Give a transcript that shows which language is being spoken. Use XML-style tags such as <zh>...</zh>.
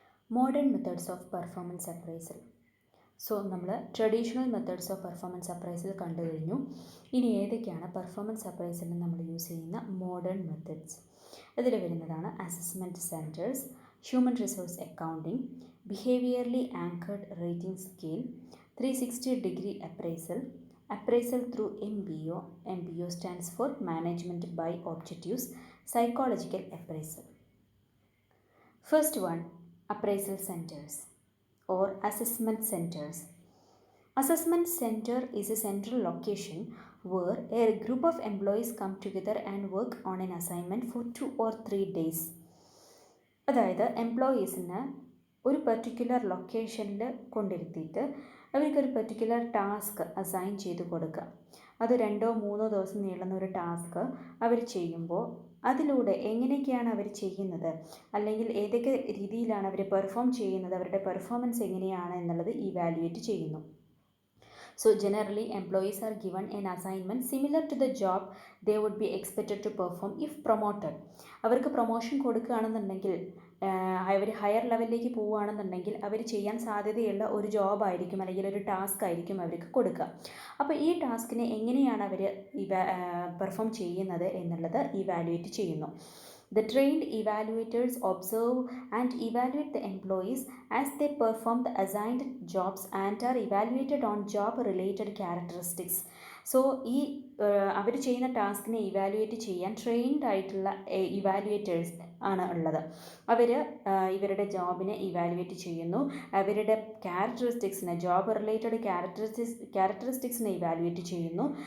<en>Modern methods of performance appraisal.</en> <ml>So നമ്മൾ traditional methods of performance appraisal കണ്ടു കഴിഞ്ഞു. ഇനി ഏതൊക്കെയാണ് പെർഫോമൻസ് അപ്രൈസലിന് നമ്മൾ യൂസ് ചെയ്യുന്ന മോഡേൺ മെത്തേഡ്സ്? ഇതിൽ വരുന്നതാണ് assessment centres, human resource accounting, behaviourally anchored rating scale,</ml> <en>360-degree appraisal, appraisal through MBO. MBO stands for Management by Objectives, psychological appraisal. First one, appraisal centers or assessment centers. Assessment center is a central location where a group of employees come together and work on an assignment for 2 or 3 days.</en> <ml>അതായത് എംപ്ലോയീസിന് ഒരു particular ലൊക്കേഷനിൽ കൊണ്ടിരുത്തിയിട്ട് അവർക്കൊരു particular task assign ചെയ്ത് കൊടുക്കുക. അത് 2-3 ദിവസം നീളുന്ന ഒരു ടാസ്ക് അവർ ചെയ്യുമ്പോൾ അതിലൂടെ എങ്ങനെയൊക്കെയാണ് അവർ ചെയ്യുന്നത്, അല്ലെങ്കിൽ ഏതൊക്കെ രീതിയിലാണ് അവർ പെർഫോം ചെയ്യുന്നത്, അവരുടെ പെർഫോമൻസ് എങ്ങനെയാണ് എന്നുള്ളത് ഇവാലുവേറ്റ് ചെയ്യുന്നു.</ml> <en>So generally employees are given an assignment similar to the job they would be expected to perform if promoted.</en> <ml>അവർക്ക് പ്രൊമോഷൻ കൊടുക്കുകയാണെന്നുണ്ടെങ്കിൽ, അവർ ഹയർ ലെവലിലേക്ക് പോവുകയാണെന്നുണ്ടെങ്കിൽ അവർ ചെയ്യാൻ സാധ്യതയുള്ള ഒരു ജോബായിരിക്കും അല്ലെങ്കിൽ ഒരു ടാസ്ക് ആയിരിക്കും അവർക്ക് കൊടുക്കുക. അപ്പോൾ ഈ ടാസ്കിനെ എങ്ങനെയാണ് അവർ പെർഫോം ചെയ്യുന്നത് എന്നുള്ളത് ഇവാലുവേറ്റ് ചെയ്യുന്നു.</ml> <en>The trained evaluators observe and evaluate the employees as they perform the assigned jobs and are evaluated on job-related characteristics.</en> <ml>So ഈ അവർ ചെയ്യുന്ന ടാസ്കിനെ ഇവാലുവേറ്റ് ചെയ്യാൻ ട്രെയിൻഡ് ആയിട്ടുള്ള ഇവാലുവേറ്റേഴ്സ് ആണ് ഉള്ളത്. അവർ ഇവരുടെ ജോബിനെ ഇവാലുവേറ്റ് ചെയ്യുന്നു, അവരുടെ ക്യാരക്ടറിസ്റ്റിക്സിനെ, ജോബ് റിലേറ്റഡ് ക്യാരക്ടറിസ്റ്റിക്സിനെ ഇവാലുവേറ്റ് ചെയ്യുന്നു.</ml>